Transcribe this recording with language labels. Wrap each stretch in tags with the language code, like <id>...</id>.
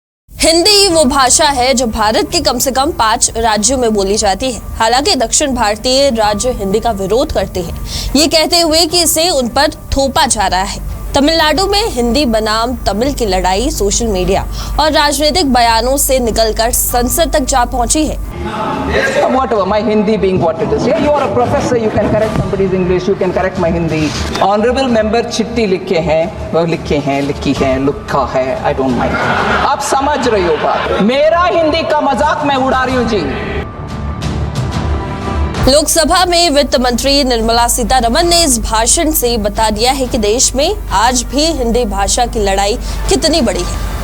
<hi>हिंदी वो भाषा है जो भारत के कम से कम 5 राज्यों में बोली जाती है। हालांकि दक्षिण भारतीय राज्य हिंदी का विरोध करते हैं, ये कहते हुए कि इसे उन पर थोपा जा रहा है। तमिलनाडु में हिंदी बनाम तमिल की लड़ाई सोशल मीडिया और राजनीतिक बयानों से निकलकर संसद तक जा पहुंची है।</hi> <en>Whatever, my Hindi being what it is. Yeah, you are a professor, you can correct somebody's English, you can correct my Hindi. Honorable member</en> <hi>चिट्ठी लिखे हैं, वो लिखी है, लिखा है,</hi> <en>I don't mind.</en> <hi>आप समझ रही हो बात? मेरा हिंदी का मजाक मैं उड़ा रही हूँ जी। लोकसभा में वित्त मंत्री निर्मला सीतारमण ने इस भाषण से बता दिया है कि देश में आज भी हिंदी भाषा की लड़ाई कितनी बड़ी है।</hi>